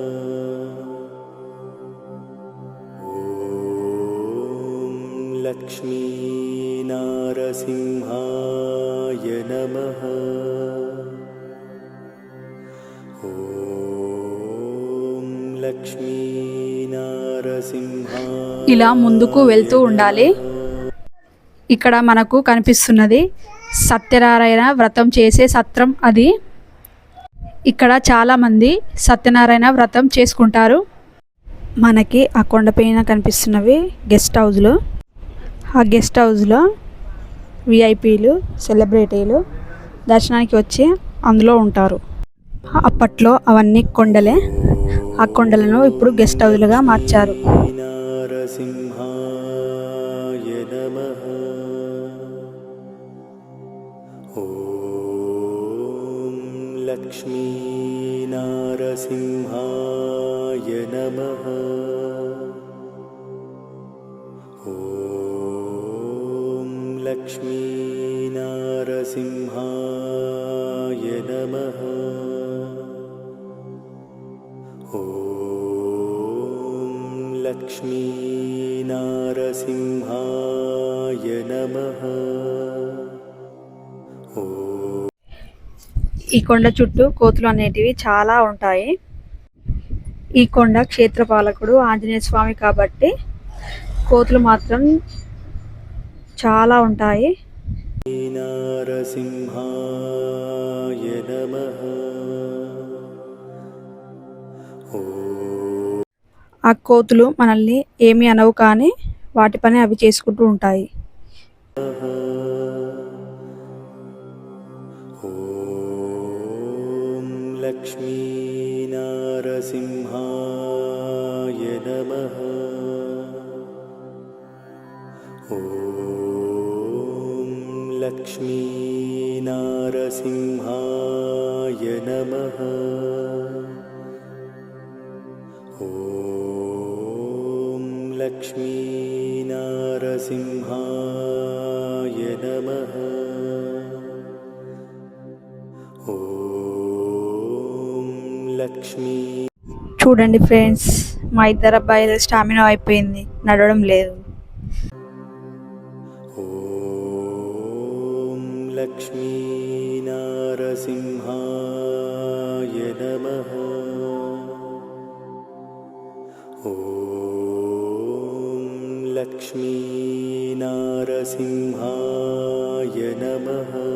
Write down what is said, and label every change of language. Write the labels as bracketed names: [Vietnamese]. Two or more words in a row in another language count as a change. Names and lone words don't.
[Sanskrit] ॐ लक्ष्मीनारसिंहाय नमः। ॐ लक्ष्मीनारसिंहाय। [Telugu] ఇలా ముందుకు వెళ్తూ ఉండాలి. ఇక్కడ మనకు కనిపిస్తున్నది సత్యనారాయణ వ్రతం చేసే సత్రం. అది ఇక్కడ చాలామంది సత్యనారాయణ వ్రతం చేసుకుంటారు. మనకి ఆ కొండపైన కనిపిస్తున్నవి [English] guest houses. [Telugu] ఆ [English] guest houselo [Telugu] విఐపీలు, సెలబ్రిటీలు దర్శనానికి వచ్చి అందులో ఉంటారు. అప్పట్లో అవన్నీ కొండలే. ఆ కొండలను ఇప్పుడు [English] guest houseluga [Telugu] మార్చారు. [Sanskrit] नरसिंहाय नमः। ॐ लक्ष्मीनारसिंहाय नमः। ॐ लक्ष्मीनारसिंहाय नमः। ॐ लक्ष्मीनारसिंहाय नमः। ॐ [Telugu] ఈ కొండ చుట్టూ కోతులు అనేటివి చాలా ఉంటాయి. ఈ కొండ క్షేత్రపాలకుడు ఆంజనేయ స్వామి కాబట్టి కోతులు మాత్రం చాలా ఉంటాయి. [Sanskrit] नरसिंहाय नमः। ॐ [Telugu] ఆ కోతులు మనల్ని ఏమీ అనవు, కానీ వాటి పని అవి చేసుకుంటూ ఉంటాయి. [Sanskrit] लक्ष्मीनारसिंहाय नमः। ॐ लक्ष्मीनारसिंहाय नमः। ॐ लक्ष्मीनारसिंहाय नमः। ॐ लक्ष्मी। [Telugu] చూడండి ఫ్రెండ్స్, మా ఇద్దరు అబ్బాయిలు స్టామినా అయిపోయింది, నడవడం లేదు. [Sanskrit] ॐ लक्ष्मीनारसिंहाय नमः। ॐ लक्ष्मीनारसिंहाय नमः।